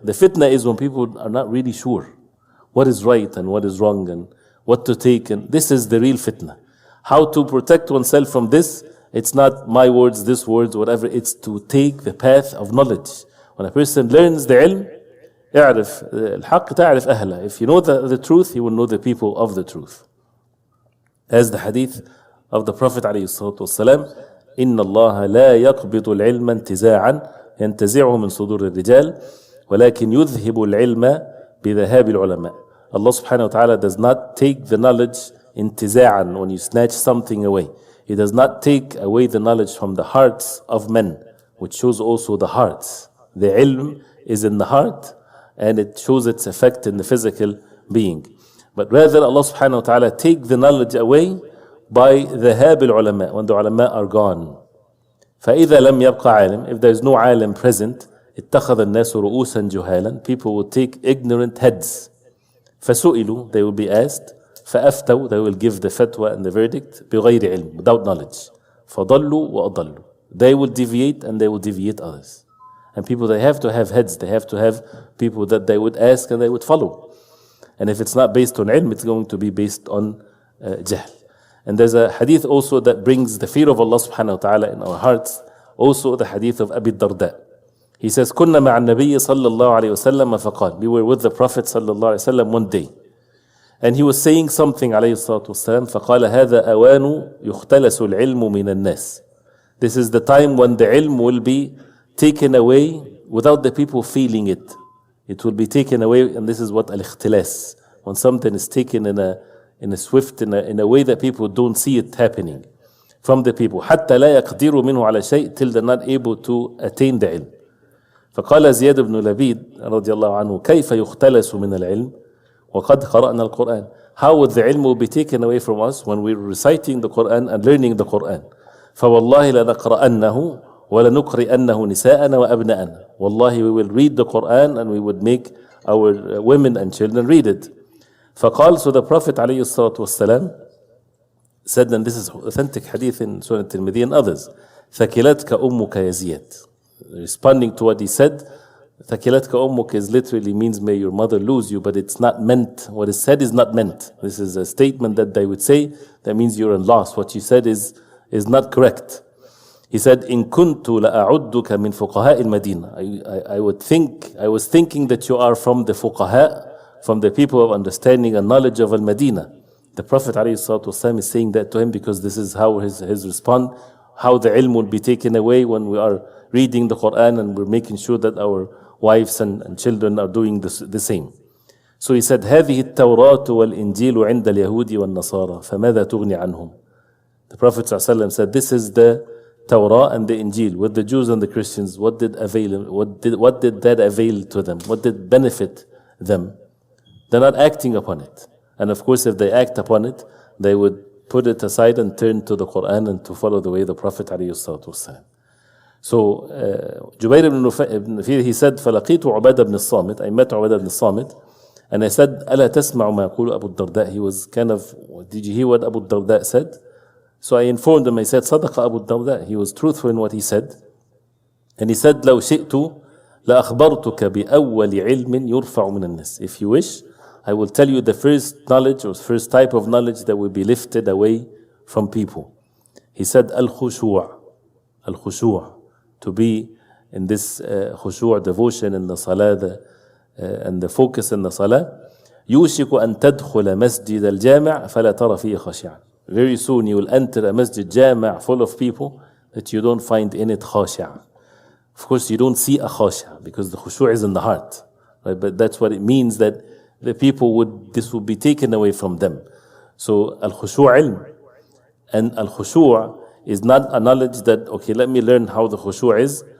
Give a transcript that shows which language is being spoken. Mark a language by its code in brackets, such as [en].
[en] The fitna is when people are not really sure what is right and what is wrong and what to take, and this is the real fitna. How to protect oneself from this? It's not my words, this words, whatever. It's to take the path of knowledge. When a person learns the ilm, [ar] اعرف الحق تعرف أهله. [en] If you know the truth, you will know the people of the truth. As the hadith of the Prophet [ar] عليه الصلاة والسلام, إن الله لا يقبض العلم انتزاعا ينتزعه من صدور الرجال ولكن يذهب العلم بذهاب العلماء. [en] Allah subhanahu wa ta'ala does not take the knowledge intiza'an, when you snatch something away. He does not take away the knowledge from the hearts of men, which shows also the hearts. The ilm is in the heart, and it shows its effect in the physical being. But rather Allah subhanahu wa ta'ala take the knowledge away by dhahab al-ulama, when the ulama are gone. [ar] فَإِذَا لَمْ يَبْقَ عَالِمٍ, [en] if there is no alim present, [ar] اتَّخَذَ النَّاسُ رُؤُوسًا جُهَالًا, [en] people will take ignorant heads. [ar] فَسُئِلُوا, [en] they will be asked. [ar] فَأَفْتَوْا, [en] they will give the fatwa and the verdict. [ar] بِغَيْرِ عِلْم, [en] without knowledge. [ar] فَضَلُّوا وَأَضَلُّوا, [en] they will deviate and they will deviate others. And people, they have to have heads, they have to have people that they would ask and they would follow. And if it's not based on ilm, it's going to be based on jahl. And there's a hadith also that brings the fear of Allah subhanahu wa ta'ala in our hearts. Also the hadith of Abi Darda. He says, [ar] كنا مع النبي صلى الله عليه وسلم فقال, [en] we were with the Prophet [ar] صلى الله عليه وسلم [en] one day. And he was saying something [ar] عليه الصلاة والسلام, فقال هذا أوان يختلس العلم من الناس. [en] This is the time when the ilm will be taken away without the people feeling it. It will be taken away, and this is what al-ikhtilas, when something is taken in a way that people don't see it happening from the people. [ar] حتى لا يقدروا منه على شيء, [en] till they're not able to attain the ilm. [ar] فقال زياد بن لبيد رضي الله عنه, كيف يختلس من العلم وقد قرأنا القرآن. [en] How would the ilm will be taken away from us when we're reciting the Quran and learning the Quran? [ar] فوالله لنقرأنه ولنقرئنه نساءنا وأبناءنا. [en] Wallahi, we will read the Quran and we would make our women and children read it. فقال, so the Prophet عليه الصلاة والسلام said, and this is authentic hadith in Sunan Tirmidhi and others, [ar] ثكلتك أمك يا زياد. [en] Responding to what he said, [ar] ثكلتك أمك [en] is literally means may your mother lose you, but it's not meant. What is said is not meant. This is a statement that they would say that means you're in loss. What you said is not correct. He said, [ar] إن كنت لأعدك من فقهاء المدينة. [en] I was thinking that you are from the fuqaha, from the people of understanding and knowledge of Al-Madinah. The Prophet ﷺ is saying that to him because this is how his response, how the ilm will be taken away when we are reading the Quran and we're making sure that our wives and children are doing the same. So he said, [ar] هذه التوراة والإنجيل عند اليهود والنصارى فماذا تغني عنهم? [en] The Prophet ﷺ said, this is the Torah and the Injil with the Jews and the Christians. What did that avail to them? What did benefit them? They're not acting upon it. And of course, if they act upon it, they would put it aside and turn to the Quran and to follow the way of the Prophet ﷺ. So Jubayr ibn Nufayr, he said, [ar] فَلَقِيتُ عُبَادَ بْنِ الصَّامِتِ, [en] I met Ubadah ibn Samit, and I said, [ar] أَلَا تَسْمَعُ مَا يَقُولُ أَبُو الدَّرْدَاءِ. [en] He was kind of, did you hear what Abu Darda said? So I informed him, I said, [ar] صدق أبو الدرداء. [en] He was truthful in what he said. And he said, [ar] لو شئت لأخبرتك بأول علم يرفع من الناس. [en] If you wish, I will tell you the first knowledge or first type of knowledge that will be lifted away from people. He said, الخشوع. [ar] الخشوع. [en] To be in this khushu' devotion in the salah and the focus in the salah. [ar] يوشك أن تدخل مسجد الجامع فلا ترى فيه خاشعا. [en] Very soon you will enter a masjid jama' full of people that you don't find in it khashi'a. Of course you don't see a khashi'a because the khushu' is in the heart. Right? But that's what it means, that the people this would be taken away from them. So al-khushu' ilm. And al-khushu' is not a knowledge that, okay, let me learn how the khushu' is.